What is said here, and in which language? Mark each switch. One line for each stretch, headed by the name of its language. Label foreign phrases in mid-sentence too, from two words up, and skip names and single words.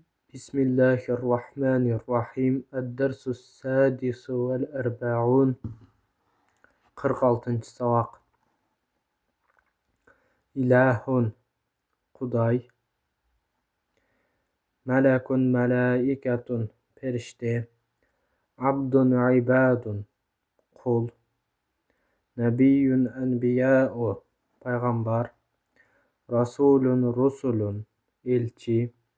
Arabic: بسم الله الرحمن الرحيم. الدرس السادس والأربعون. 46. سبق. إله Kuday. ملكٌ ملائكةٌ perişte. عبدٌ عبادٌ kul. نبيٌّ أنبياءُ peygamber. رسولٌ رسلٌ elçi.